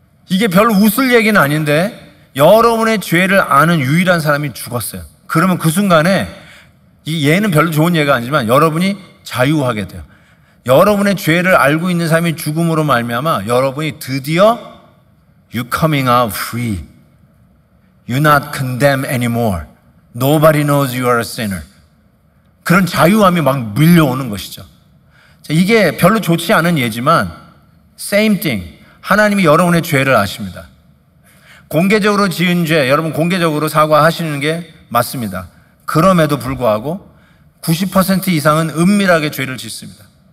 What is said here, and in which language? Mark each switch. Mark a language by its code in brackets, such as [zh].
[ko] 이게 별로 웃을 얘기는 아닌데 여러분의 죄를 아는 유일한 사람이 죽었어요. 그러면 그 순간에 얘는 별로 좋은 얘기가 아니지만 여러분이 자유하게 돼요. 여러분의 죄를 알고 있는 사람이 죽음으로 말미암아 여러분이 드디어 [en] You coming out free. You're not condemned anymore. Nobody knows you are a sinner. [ko] 그런 자유함이 막 밀려오는 것이죠. 이게 별로 좋지 않은 예지만 [en] same thing. [ko] 하나님이 여러분의 죄를 아십니다. 공개적으로 지은 죄, 여러분 공개적으로 사과하시는 게 맞습니다. 그럼에도 불구하고 90% 이상은 은밀하게 죄를 짓습니다.